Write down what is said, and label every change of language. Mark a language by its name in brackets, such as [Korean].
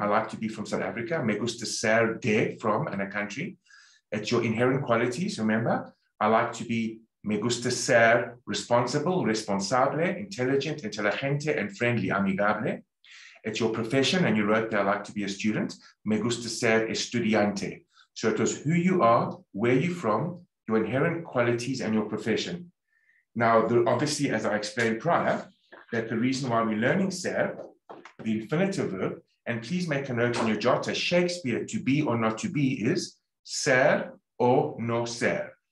[English] I like to be from South Africa. [Spanish] Me gusta ser de, [English] from, and a country. It's your inherent qualities, remember? I like to be, [Spanish] me gusta ser [English] responsible, responsable, intelligent, inteligente, and friendly, amigable. It's your profession, and you wrote that I like to be a student. [Spanish] Me gusta ser estudiante. [English] So it was who you are, where you're from, your inherent qualities, and your profession. Now, obviously, as I explained prior, that the reason why we're learning ser, the infinitive verb, and please make a note in your jota, Shakespeare, to be or not to be, is [Spanish] ser or no ser.